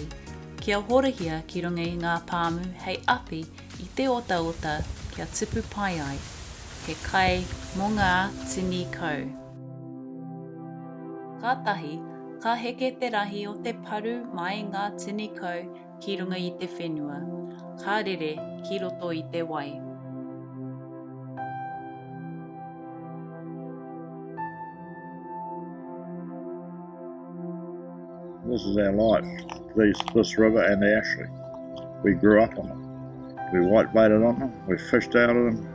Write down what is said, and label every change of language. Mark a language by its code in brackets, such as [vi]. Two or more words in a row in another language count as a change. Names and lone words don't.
[mi] Kia horahia ki runga I ngā pāmu hei api I te ota kia tipu pai ai. He kai mō ngā tini kau. Kātahi, ka heke te rahi o te paru mai ngā tini kau ki runga I te whenua. Ka rere ki roto I te wai. [en] This is our life, this river and the Ashley. We grew up on it. We whitebaited on them, we fished out of them.